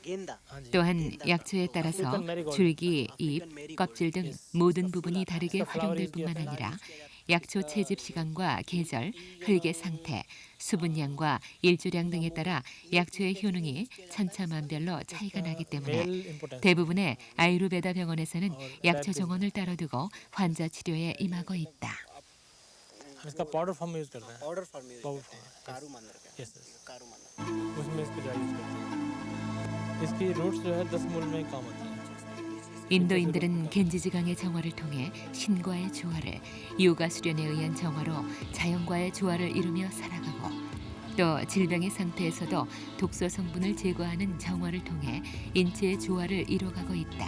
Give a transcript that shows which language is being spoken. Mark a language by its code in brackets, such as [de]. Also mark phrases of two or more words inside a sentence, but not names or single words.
[ko] 또한 약초에 따라서 줄기, 잎, 껍질 등 모든 부분이 다르게 활용될 뿐만 아니라 약초 채집 시간과 계절, 흙의 상태, 수분량과 일조량 등에 따라 약초의 효능이 천차만별로 차이가 나기 때문에 대부분의 아유르베다 병원에서는 약초 정원을 따로 두고 환자 치료에 임하고 있다. [hi] इसका [en] powder form [hi] में यूज़ करते हैं [en] powder form [hi] में कारू मंदर का यस उसमें इसको ज़्यादा यूज़ करते हैं इसकी रूट्स जो है 10 मूल में काम आती हैं [ko] 인도인들은 겐지지강의 정화를 통해 신과의 조화를, 요가 수련에 의한 정화로 자연과의 조화를 이루며 살아가고 또 질병의 상태에서도 독소 성분을 제거하는 정화를 통해 인체의 조화를 이뤄가고 있다.